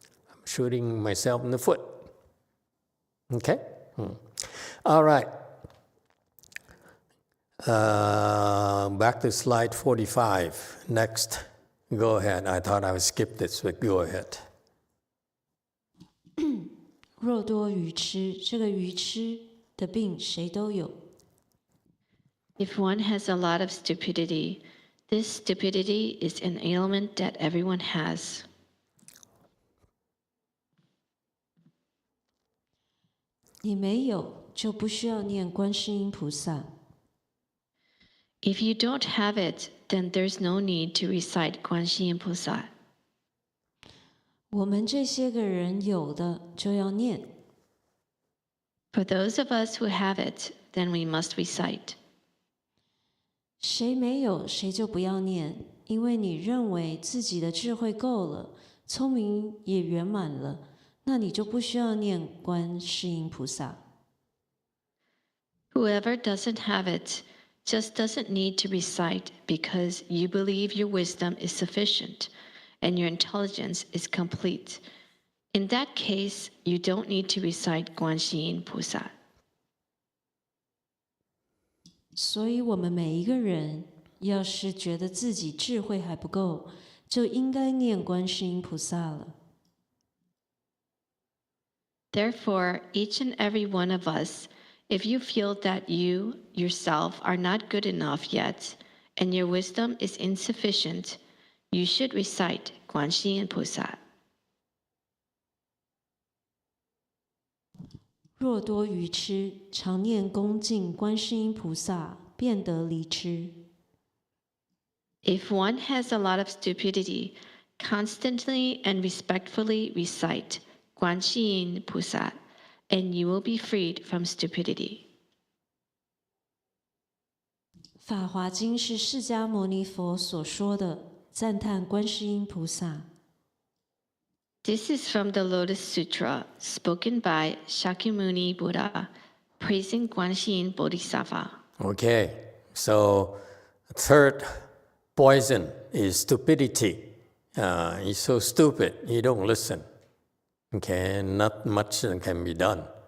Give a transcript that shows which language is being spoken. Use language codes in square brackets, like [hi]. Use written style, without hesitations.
[en] I'm shooting myself in the foot. Okay? All right. Back to slide 45. Next. Go ahead. I thought I would skip this, but go ahead. [zh] 若多愚痴，这个愚痴的病谁都有。 [en] If one has a lot of stupidity, this stupidity is an ailment that everyone has. [zh] 你没有，就不需要念观世音菩萨。 [en] If you don't have it, then there's no need to recite Guanxin Pusa. [zh] 我们这些个人有的就要念。 [en] For those of us who have it, then we must recite. [zh] 谁没有，谁就不要念，因为你认为自己的智慧够了，聪明也圆满了，那你就不需要念观世音菩萨。 [en] Whoever doesn't have it just doesn't need to recite because you believe your wisdom is sufficient and your intelligence is complete. In that case, you don't need to recite Guanxin Pusa. [zh] 所以我们每一个人，要是觉得自己智慧还不够，就应该念观世音菩萨了。 [en] Therefore, each and every one of us, if you feel that you yourself are not good enough yet and your wisdom is insufficient, you should recite Guanxin Pusa. [zh] 若多愚痴，常念恭敬观世音菩萨，便得离痴。 [en] If one has a lot of stupidity, constantly and respectfully recite Guanxin Pusat, and you will be freed from stupidity. [zh] 法华经是释迦牟尼佛所说的，赞叹观世音菩萨。 [en] This is from the Lotus Sutra, spoken by Shakyamuni Buddha, praising Guanxin Bodhisattva. Okay, so third poison is stupidity. He's so stupid, he don't listen. Okay, not much can be done.